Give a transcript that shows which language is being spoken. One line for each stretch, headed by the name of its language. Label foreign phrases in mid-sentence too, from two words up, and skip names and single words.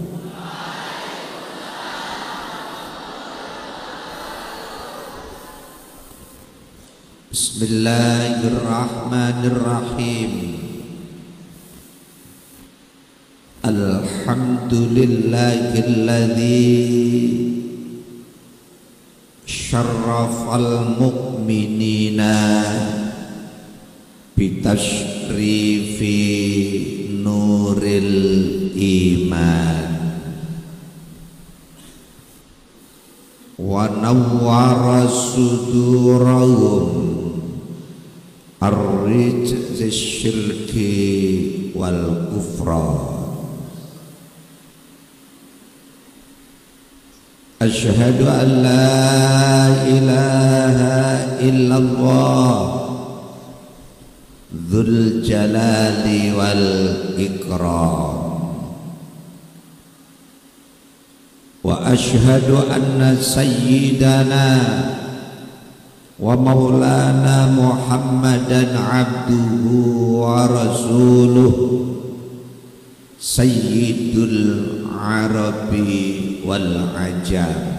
Arabic: بسم الله الرحمن الرحيم. الحمد لله الذي شرف المؤمنين بتشريف نور الإيمان ونور صدورهم الرجز شرك والكفر. أشهد أن لا إله إلا الله ذو الجلال والإكرام وأشهد أن سيدنا ومولانا محمدا عبده ورسوله سيد العرب والعجم.